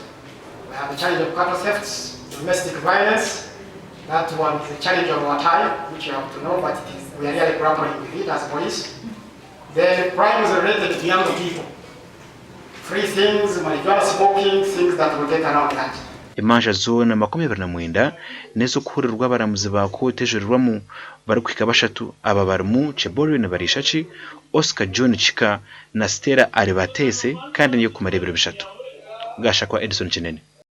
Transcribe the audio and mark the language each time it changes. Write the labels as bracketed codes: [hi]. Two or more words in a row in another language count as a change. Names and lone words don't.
[en] We have the challenge of cattle thefts, domestic violence. That one is a challenge of our time, which you have to know, but we are really grappling with it as police. The crimes related to young people. Free things, marijuana smoking, things that will get around that. [nyn] Emanja zona 29 nezo kuhurirwa abaramuzi ba kote ejurirwamu bari kwika bashatu aba barimu Chebori ne Barishachi, Oscar John Chika na Stella Aribatese kandi niyo kumarebera bishatu. Gashakwa Edison Kinene.